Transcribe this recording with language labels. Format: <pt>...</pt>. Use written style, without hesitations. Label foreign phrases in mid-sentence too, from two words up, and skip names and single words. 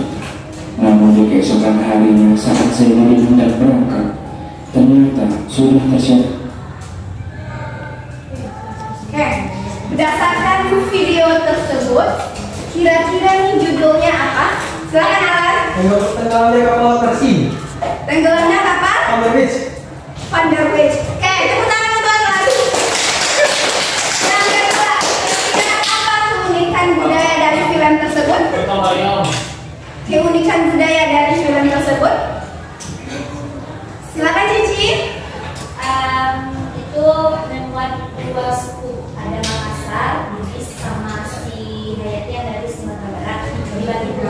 <id>Namun di keesokan harinya saat Zainuddin hendak berangkat, ternyata sudah tersiap. Berdasarkan video tersebut, kira-kira nih judulnya apa? Silakan Alan. Tenggelamnya kapal Persi. Tenggelamnya kapal? Van der Wijk. Van der Wijk. Oke, tepuk tangan untuk Alan. Yang kedua, kira-kira apa keunikan budaya dari film tersebut? Keunikan budaya dari film tersebut? Silakan Cici. Itu membuat dua suku, ada Makassar, Bugis sama si Hayati yang dari Sumatera Barat di Batipu.</id>